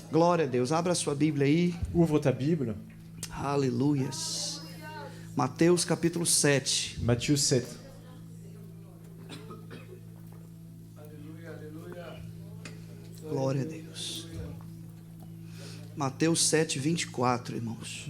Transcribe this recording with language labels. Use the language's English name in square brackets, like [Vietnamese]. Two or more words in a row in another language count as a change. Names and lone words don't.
[Portuguese] Glória a Deus. Abra a sua Bíblia aí. [French] Ouvre ta Bible, [Portuguese] Aleluias. Mateus capítulo 7. [French] Matthieu 7. [Portuguese] Glória a Deus. Mateus 7, 24, irmãos.